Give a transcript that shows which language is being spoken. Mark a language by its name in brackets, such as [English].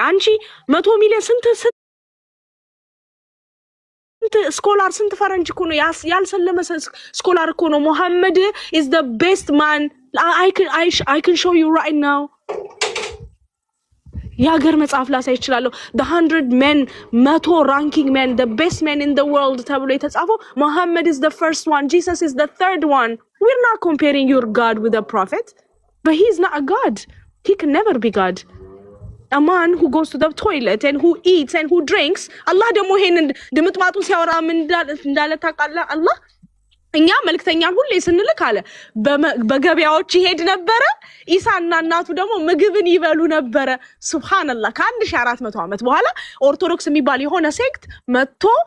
[Amharic] አንቺ 100 ሚሊዮን ስንት ስኮላር ስንት ፈረንጅ እኮ ነው ያልሰለመ ስኮላር እኮ ነው። ሙሐመድ [English] is the best man. I can show you right now. [Amharic] የሀገር መጽሐፍ ላሳይ ይችላለሁ። [English] the 100 men 100 ranking men, the best men in the world [Amharic] ተብሎ የተጻፈው [English] Muhammad is the first one, Jesus is the third one. We're not comparing your God with a prophet, but he is not a God. He can never be God. A man who goes to the toilet and who eats and who drinks. [Amharic] Allah ደግሞ ይሄን ድምጥማጡ ሲያወራ ምን እንዳለ ታውቃለህ? አላህ እኛ መልክተኛን ሁሌ ስንልክ አለ በገበያዎች ይሄድ ነበረ። ኢሳና እናቱ ደግሞ ምግብን ይበሉ ነበረ። ሱብሃንአላህ። ከ1400 ዓመት በኋላ ኦርቶዶክስ የሚባል የሆነ ሴክት መጥቶ